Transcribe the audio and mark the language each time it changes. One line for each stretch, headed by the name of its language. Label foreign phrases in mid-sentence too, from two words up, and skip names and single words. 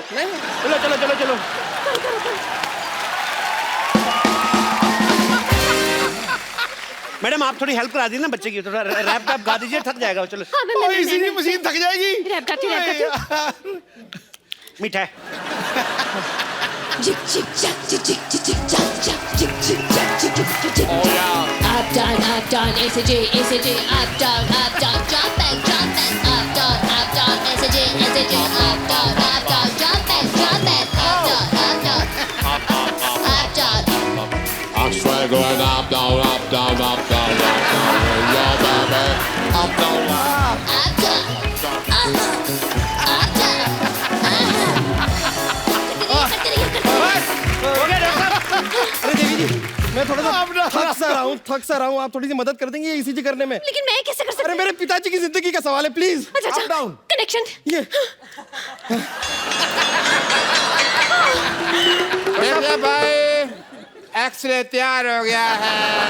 Hindi: चलो चलो चलो चलो। मैडम, आप थोड़ी हेल्प करा दी ना बच्चे की, थोड़ा रैप गा दीजिए, थक जाएगा वो। चलो। हाँ, मैं इसीलिए मशीन थक जाएगी। रैप करती हूँ। मीठा है। Jick jick jack jick jick jick jick jack jack jick jick jack jick jick jick jick.
English: Up down, SJ, SJ, up down, jump back, up down, SJ, SJ, up down, jump back, up down. I'm straight going up, down, up, down, up, down, up, down, yeah, baby, up, down, up. Up down, up down.
Hindi: हो गया डॉक्टर साहब? अरे देवी जी, मैं थोड़ा सा थक सा रहा हूँ। आप थोड़ी सी मदद कर देंगे ईसीजी करने में? लेकिन मैं कैसे कर सकती अरे हूँ? मेरे पिताजी की जिंदगी का सवाल है, प्लीज। अच्छा
English: up down.
Hindi: कनेक्शन। ये देखिए भाई, एक्सरे तैयार हो गया है।